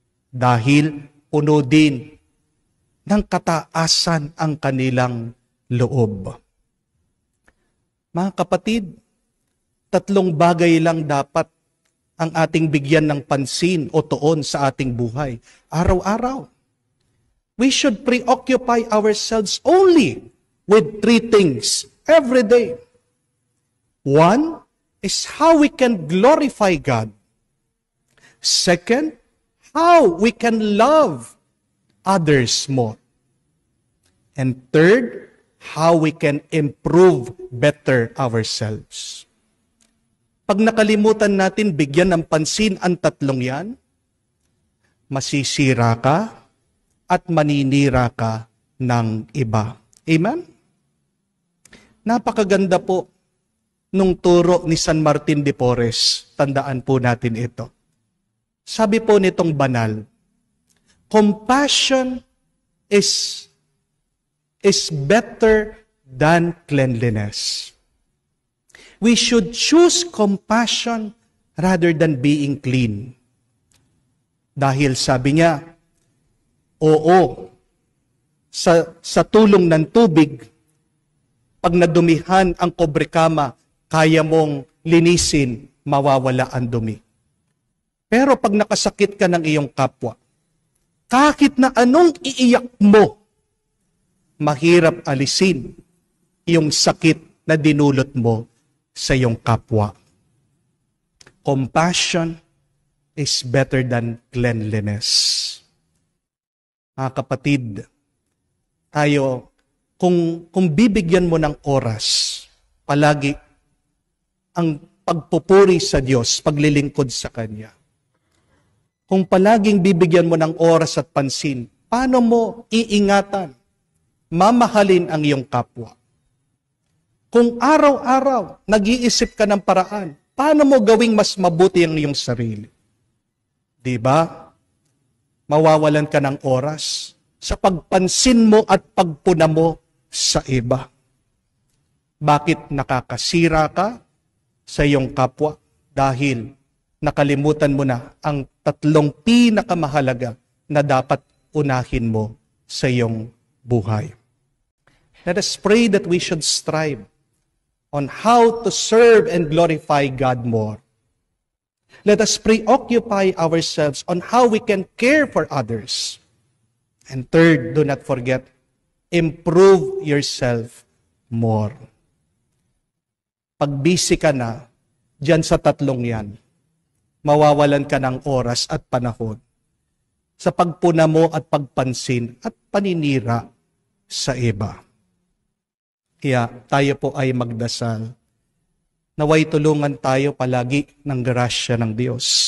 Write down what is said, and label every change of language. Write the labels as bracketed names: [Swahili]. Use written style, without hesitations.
[Filipino] Dahil puno din ng kataasan ang kanilang loob. Mga kapatid, tatlong bagay lang dapat ang ating bigyan ng pansin o tuon sa ating buhay. Araw-araw. [English] We should preoccupy ourselves only with three things every day. One is how we can glorify God. Second, how we can love others more. And third, how we can improve better ourselves. [Filipino] Pag nakalimutan natin bigyan ng pansin ang tatlong yan, masisira ka at maninira ka ng iba. Amen? Napakaganda po nung turo ni San Martin de Porres. Tandaan po natin ito. Sabi po nitong banal, [English] compassion is better than cleanliness. We should choose compassion rather than being clean. [Filipino] Dahil sabi niya, oo, sa tulong ng tubig, pag nadumihan ang kobrekama, kaya mong linisin, mawawala ang dumi. Pero pag nakasakit ka ng iyong kapwa, kahit na anong iiyak mo, mahirap alisin yung sakit na dinulot mo sa iyong kapwa. [English] Compassion is better than cleanliness. [Filipino] Mga kapatid, tayo, kung bibigyan mo ng oras, palagi ang pagpupuri sa Diyos, paglilingkod sa Kanya. Kung palaging bibigyan mo ng oras at pansin, paano mo iingatan, mamahalin ang iyong kapwa? Kung araw-araw nag-iisip ka ng paraan, paano mo gawing mas mabuti ang iyong sarili? Di ba? Mawawalan ka ng oras sa pagpansin mo at pagpuna mo sa iba. Bakit nakakasira ka sa iyong kapwa? Dahil nakalimutan mo na ang tatlong pinakamahalaga na dapat unahin mo sa iyong buhay. [English] Let us pray that we should strive on how to serve and glorify God more. Let us preoccupy ourselves on how we can care for others. And third, do not forget, improve yourself more. [Filipino] Pag busy ka na, dyan sa tatlong yan, mawawalan ka ng oras at panahon sa pagpuna mo at pagpansin at paninira sa iba. Kaya tayo po ay magdasal. Naway tulungan tayo palagi ng grasya ng Diyos.